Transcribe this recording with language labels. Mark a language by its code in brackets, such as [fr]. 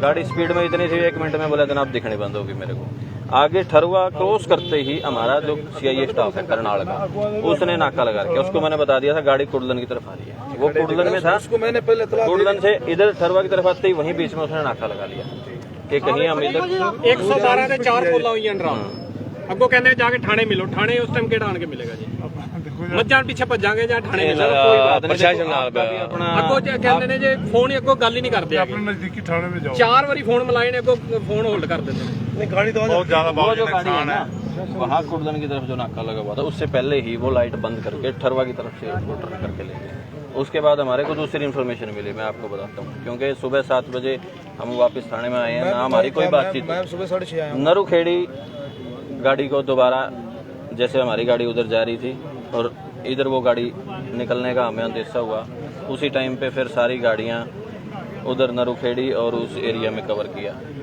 [hi] गाड़ी स्पीड में इतनी थी 1 मिनट में बोला जनाब दिखनी बंद होगी मेरे को। आगे ठरवा क्रॉस करते ही हमारा जो CIA स्टाफ है करनाल का, उसने नाका लगा के उसको मैंने बता दिया था गाड़ी कुड़लन की तरफ आ रही है, वो कुड़लन में था, उसको मैंने पहले कुड़लन से इधर ठरवा की तरफ आते ही वहीं बीच में उसने नाका लगा लिया कि कहीं हम इधर 112 ने 4 कॉल हुई हैं [pa] ਅੱਗੋਂ ਕਹਿੰਦੇ ਜਾ ਕੇ ਥਾਣੇ ਮਿਲੋ, ਥਾਣੇ ਉਸ ਟਾਈਮ ਕਿਹੜਾ ਆਣ ਕੇ ਮਿਲੇਗਾ ਜੀ? ਮੱਝਾਂ ਪਿੱਛੇ ਭੱਜਾਂਗੇ ਜਾਂ ਥਾਣੇ ਮਿਲੋ, ਕੋਈ ਬਾਤ ਨਹੀਂ। ਪ੍ਰਸ਼ਾਸਨ ਨਾਲ ਅੱਗੋਂ ਕਹਿੰਦੇ ਨੇ ਜੇ ਫੋਨ ਹੀ ਅੱਗੋਂ ਗੱਲ ਹੀ ਨਹੀਂ ਕਰਦੇ [hi] अपने नजदीकी थाने में जाओ। [pa] 4 ਵਾਰੀ ਫੋਨ ਮਿਲਾਏ ਨੇ, ਅੱਗੋਂ ਫੋਨ ਹੋਲਡ [hi] कर देते हैं। नहीं गाड़ी तो बहुत ज्यादा वो भारी जो गाड़ी है नुकसान ना, है। वहाँ कुर्दन की तरफ जो नाका लगा हुआ था उससे पहले ही वो लाइट बंद करके ठरवा की तरफ से वो टर्न करके ले गए। उसके बाद हमारे को दूसरी इन्फॉर्मेशन मिली, मैं आपको बताता हूँ, क्योंकि सुबह 7 बजे हम वापस थाने में आए हैं, ना हमारी कोई बातचीत। मैं सुबह 6:30 आया हूँ। नरुखेड़ी गाड़ी को दोबारा, जैसे हमारी गाड़ी उधर जा रही थी और इधर वो गाड़ी निकलने का हमें अंदेशा हुआ, उसी टाइम पे फिर सारी गाड़ियाँ उधर नरुखेड़ी और उस एरिया में कवर किया।